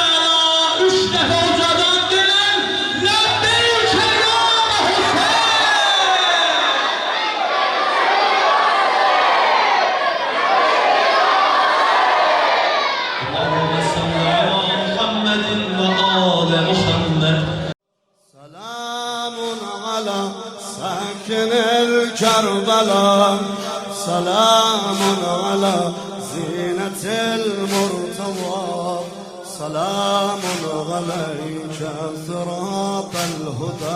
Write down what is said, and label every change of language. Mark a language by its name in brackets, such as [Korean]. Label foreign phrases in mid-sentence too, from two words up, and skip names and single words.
[Azerbaijani] Üç dəfə ucadan dilən, [Arabic] لبيك يا حسين. اللهم صل على محمد وآل محمد. سلام على ساكن الكربلاء، سلام على زينة المرتضى، سلام عليك ثراب الهدى.